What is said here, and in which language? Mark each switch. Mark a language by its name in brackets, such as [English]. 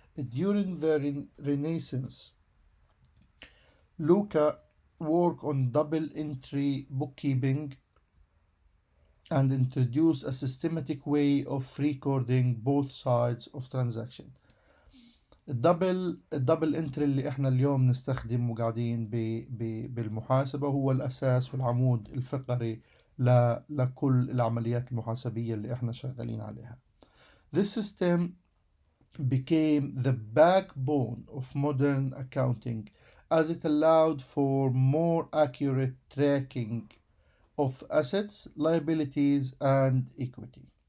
[English] During the Renaissance, Luca worked on double entry bookkeeping and introduced a systematic way of recording both sides of transaction. [Arabic] الدبل انتري اللي احنا اليوم نستخدمه وقاعدين بالمحاسبة هو الأساس والعمود الفقري لكل العمليات المحاسبية اللي احنا شغالين عليها. [English] This system became the backbone of modern accounting as it allowed for more accurate tracking of assets, liabilities, and equity.